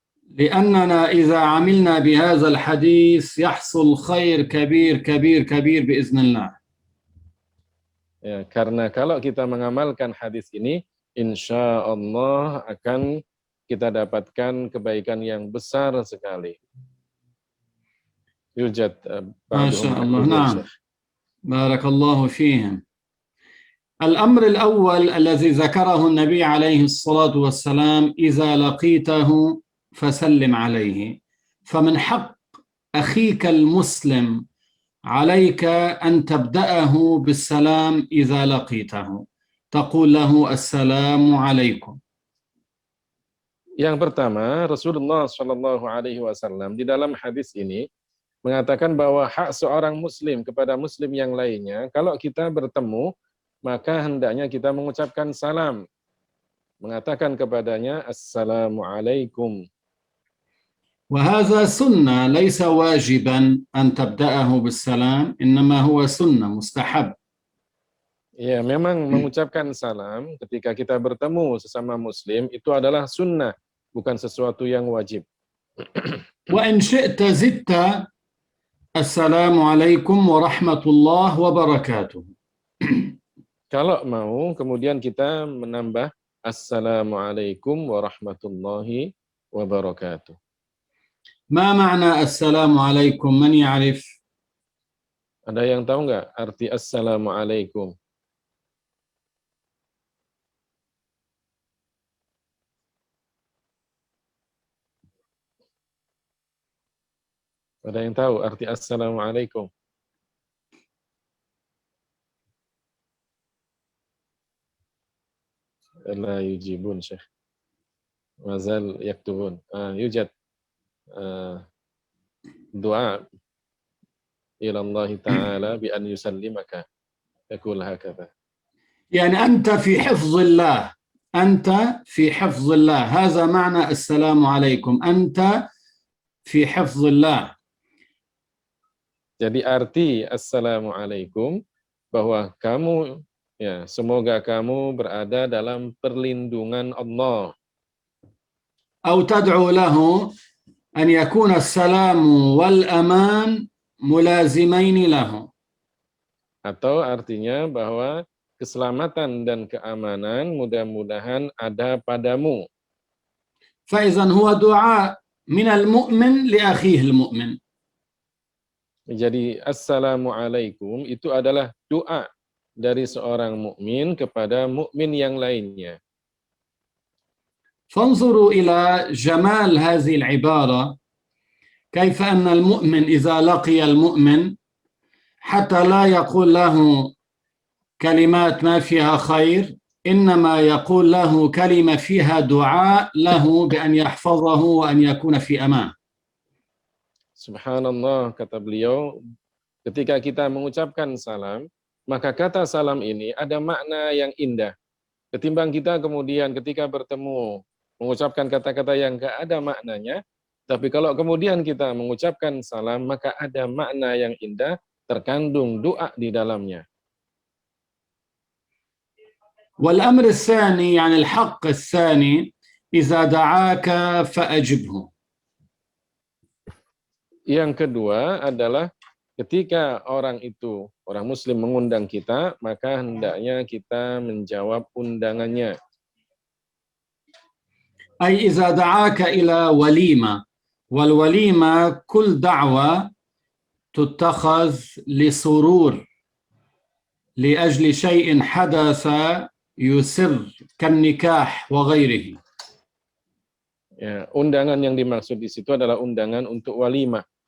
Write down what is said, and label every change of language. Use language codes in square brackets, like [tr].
[ar] لأننا إذا عملنا بهذا الحديث يحصل خير كبير كبير كبير بإذن الله. [id] Ya, karena kalau kita mengamalkan hadis ini, insya Allah akan kita dapatkan kebaikan yang besar sekali. [ar] Yujad ما شاء الله. نعم. بارك الله فيهم. الأمر الأول الذي ذكره النبي عليه الصلاة والسلام: إذا لقيته فسلم عليه. فمن حق أخيك المسلم عليك أن تبدأه بالسلام إذا لقيته، تقول له السلام عليكم. [id] Yang pertama, Rasulullah Shallallahu Alaihi Wasallam di dalam hadis ini mengatakan bahwa hak seorang Muslim kepada Muslim yang lainnya, kalau kita bertemu, maka hendaknya kita mengucapkan salam, mengatakan kepadanya Assalamualaikum. [ar] وهذا سنة ليس واجبا أن تبدأه بالسلام، إنما هو سنة مستحب. [id] Ya, memang mengucapkan salam ketika kita bertemu sesama Muslim itu adalah sunnah, bukan sesuatu yang wajib. [ar] وإن شئت زدت السلام عليكم ورحمة الله وبركاته. [id] Kalau mau, kemudian kita menambah Assalamualaikum warahmatullahi wabarakatuh. [ar] ما معنى السلام عليكم؟ من يعرف؟ [id] Ada yang tahu nggak arti Assalamualaikum? Ada yang tahu arti Assalamualaikum? [ar] La yujibun Syekh. Mazal yaktubun. Yujad doa ila Allah Ta'ala bi an yusallimaka. Yaqul hakadha. يعني أنت في حفظ الله. أنت في حفظ الله. هذا معنى السلام عليكم. أنت في حفظ الله. [id] Jadi arti Assalamualaikum bahwa kamu, ya, semoga kamu berada dalam perlindungan Allah. [ar] أو تدعو له أن يكون السلام والأمان ملازمين له. [id] Atau artinya bahwa keselamatan dan keamanan mudah-mudahan ada padamu. [ar] فإذا هو دعاء من المؤمن لأخيه المؤمن. [id] Jadi Assalamualaikum itu adalah doa dari seorang mukmin kepada mukmin yang lainnya. [ar] فانظروا إلى جمال هذه العبارة، كيف أن المؤمن إذا لقي المؤمن حتى لا يقول له كلمات ما فيها خير، إنما يقول له كلمة فيها دعاء له بأن يحفظه وأن يكون في أمان. [id] Subhanallah, kata beliau, ketika kita mengucapkan salam, maka kata salam ini ada makna yang indah. Ketimbang kita kemudian ketika bertemu mengucapkan kata-kata yang gak ada maknanya, tapi kalau kemudian kita mengucapkan salam, maka ada makna yang indah, terkandung doa di dalamnya. [ar] والأمر الثاني يعني الحق الثاني إذا دعاك فأجبه. [id] Yang kedua adalah ketika orang muslim mengundang kita, maka hendaknya kita menjawab undangannya. [ar] أي إذا دعاك إلى وليمة والوليمة كل دعوة تتخذ لسرور لأجل شيء حدث يسر كالنكاح وغيره. [id] Ya, undangan yang dimaksud di situ adalah undangan untuk walimah.